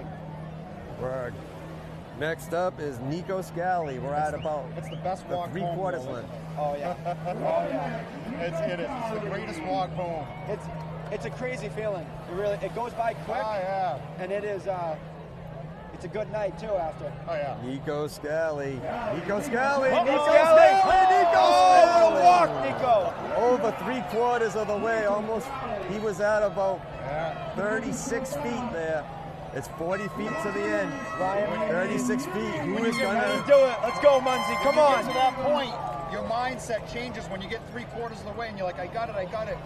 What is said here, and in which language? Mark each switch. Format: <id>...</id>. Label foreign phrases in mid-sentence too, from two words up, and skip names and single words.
<en>Word. Next up is Nico Scali. We're at about It's the best the walk 3/4 home. length. Oh yeah. Oh yeah. It is. It's the greatest walk home. It's a crazy feeling. It goes by quick. Oh yeah. And it is it's a good night too after. Oh yeah. Nico Scali. Nico Scali. Oh, Nico Scali. Scali. Nico Oh, Scali. walk, Nico. Over 3/4 of the way, almost. He was at about 36 feet there. It's 40 feet to the end. 36 feet. Who is going to do it? Let's go, Munzie. Come on. When you get to that point, your mindset changes when you get 3/4 of the way, and you're like, I got it.</en>